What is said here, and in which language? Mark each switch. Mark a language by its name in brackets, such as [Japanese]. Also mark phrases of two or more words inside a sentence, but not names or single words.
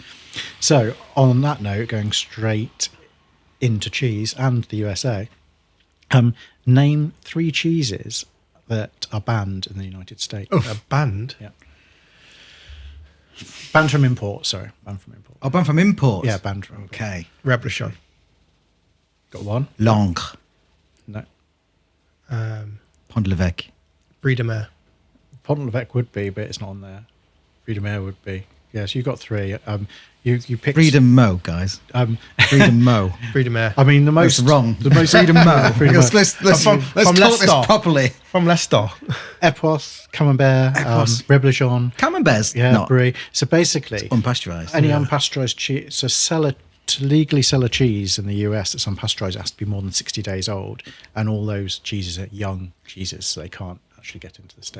[English] So on that note, going straight into cheese and the USA, name 3 cheeses that are banned in the United States. Oh, banned? Yeah. Banned from import, sorry. Banned from import. Oh, banned from import? Yeah, banned from import. Okay. Reblochon. Got one? Langres. No. Pont de l'Evêque. Brie de Mer. Pont l'Evêque would be, but it's not on there. Brie de Mer would be. Yeah, so you got 3. You picked... Brie de Meaux, guys. Brie de Meaux. Brie de Mer. I mean, the most... That's wrong. The most... Brie de Meaux. Brie de Meaux. Let's talk this properly. From Leicester. Epos, Camembert, Reblochon. Camembert's not. Brie. So basically... It's unpasteurized. Any unpasteurized cheese... So to legally sell a cheese in the US that's unpasteurized, it has to be more than 60 days old. And all those cheeses are young cheeses, so they can't actually get into the States.